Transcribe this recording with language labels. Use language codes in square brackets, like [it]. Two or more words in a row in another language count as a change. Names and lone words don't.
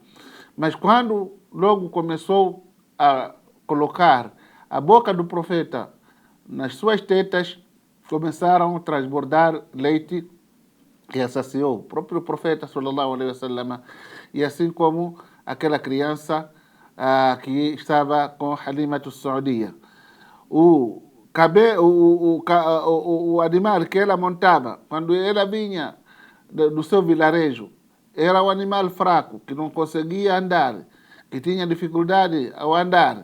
[pt] Mas quando logo começou a colocar a boca do profeta nas suas tetas, começaram a transbordar leite que saciou o próprio profeta [ar] صلى الله عليه وسلم, [pt] e assim como aquela criança que estava com Halima Sa'diya. O animal que ela montava, quando ela vinha do seu vilarejo, era um animal fraco, que não conseguia andar, que tinha dificuldade ao andar.